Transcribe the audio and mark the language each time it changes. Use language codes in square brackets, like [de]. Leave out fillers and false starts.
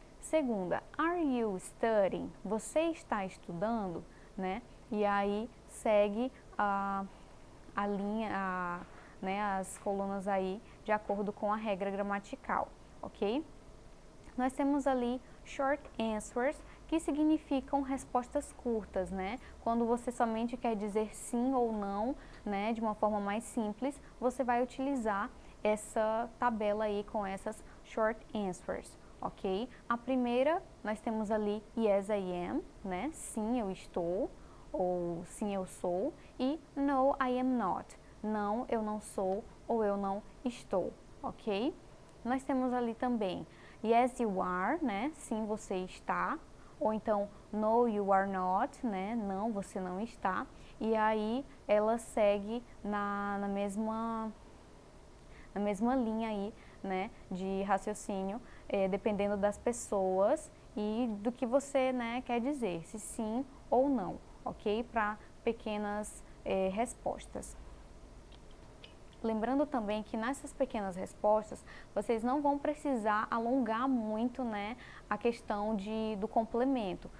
[pt] Segunda, [en] are you studying? [pt] Você está estudando, né? E aí segue a a linha, né, as colunas aí de acordo com a regra gramatical, ok? Nós temos ali [en] short answers, [pt] que significam respostas curtas, né? Quando você somente quer dizer sim ou não, né, de uma forma mais simples, você vai utilizar essa tabela aí com essas [en] short answers, [pt] ok? A primeira, nós temos ali [en] yes I am, [pt] né? Sim, eu estou, ou sim, eu sou, e [en] no, I am not. [pt] Não, eu não sou, ou eu não estou, ok? Nós temos ali também [en] yes, you are, [pt] né? Sim, você está. Ou então, [en] no, you are not, né? [pt] Não, você não está. E aí, ela segue na mesma linha aí, né? De raciocínio, dependendo das pessoas e do que você, né, quer dizer, se sim ou não, ok? Para pequenas respostas. Lembrando também que nessas pequenas respostas, vocês não vão precisar alongar muito, né, a questão do complemento.